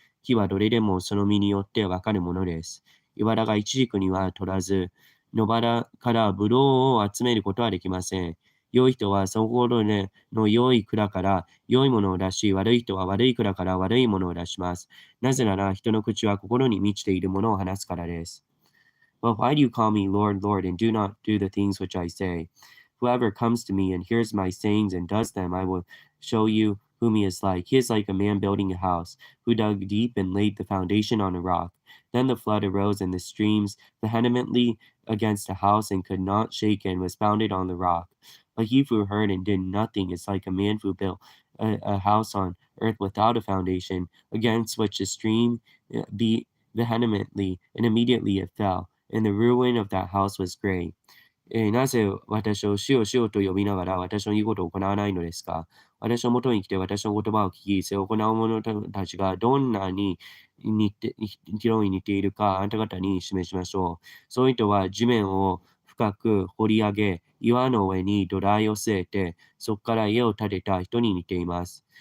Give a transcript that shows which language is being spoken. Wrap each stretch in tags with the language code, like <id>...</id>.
<ja>木はどれでもその実によってわかるものです。茨がイチジクには取らず、野原からブドウを集めることはできません。良い人はそこの良い蔵から良いものを出し、悪い人は悪い蔵から悪いものを出します。なぜなら人の口は心に満ちているものを話すからです。</ja> <en>Well, why do you call me Lord, Lord, and do not do the things which I say? Whoever comes to me and hears my sayings and does them, I will show you whom he is like. He is like a man building a house, who dug deep and laid the foundation on a rock. Then the flood arose, and the streams vehemently against the house, and could not shake it, and was founded on the rock. But he who heard and did nothing is like a man who built a house on earth without a foundation, against which the stream beat vehemently, and immediately it fell, and the ruin of that house was great.</en> <ja>なぜ私を主よ主よと呼びながら私の言うことを行わないのですか？私のもとに来て私の言葉を聞き、それを行う者たちがどんなに広い似ているかあなた方に示しましょう。そういう人は地面を深く掘り上げ、岩の上に土台を据えて、そこから家を建てた人に似ています。</ja>